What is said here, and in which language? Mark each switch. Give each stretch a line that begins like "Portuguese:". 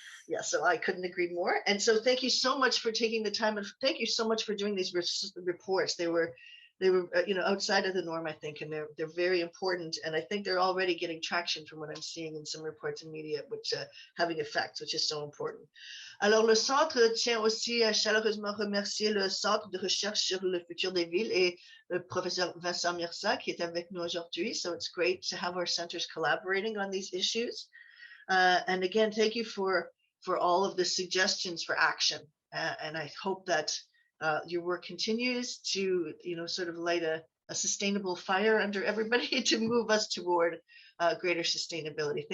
English: Yeah, so I couldn't agree more. And so thank you so much for taking the time, and thank you so much for doing these reports. They were outside of the norm, I think, and they're very important. And I think they're already getting traction from what I'm seeing in some reports in media, which having effects, which is so important.
French: Alors, le centre tient aussi à chaleureusement remercier le Centre de recherche sur le futur des villes et le professeur Vincent Mirza qui est avec nous aujourd'hui.
English: So it's great to have our centers collaborating on these issues. And again, thank you for all of the suggestions for action. And I hope that your work continues to, sort of light a sustainable fire under everybody to move us toward greater sustainability.